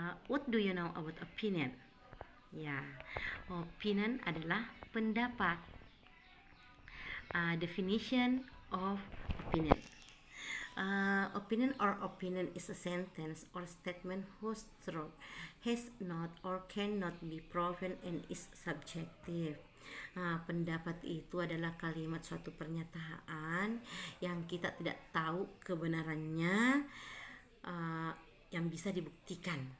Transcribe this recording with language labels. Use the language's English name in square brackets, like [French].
[English] What do you know about opinion? [Indonesian] Ya, opinion adalah pendapat. [English] Definition of opinion. Opinion is a sentence or statement whose truth has not or cannot be proven and is subjective. [Indonesian] Pendapat itu adalah kalimat suatu pernyataan yang kita tidak tahu kebenarannya, yang bisa dibuktikan.